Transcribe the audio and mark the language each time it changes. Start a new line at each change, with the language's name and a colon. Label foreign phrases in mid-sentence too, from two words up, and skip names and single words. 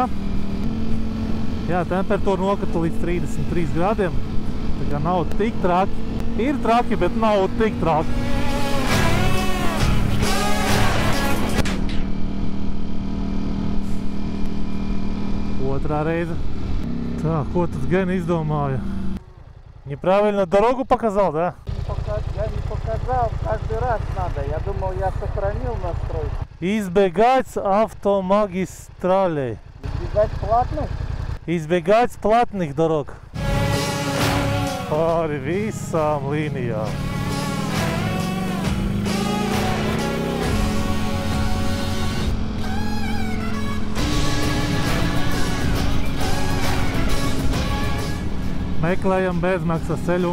Latvian: Jā, temperatūra nokrita līdz 33 grādiem. Tā kā nav tik traki. Ir traki, bet nav tik traki. Otrā reize. Tā, ko tad Gena изdomāja?
Russian: Неправильно дорогу показал, да? Я не показал, каждый раз надо. Я думал, я сохранил настройку. Избегать автомагистралей. Избегать платных? Избегать платных дорог.
Latvian: Pāri visām līnijām. Meklējam bezmaksas ceļu.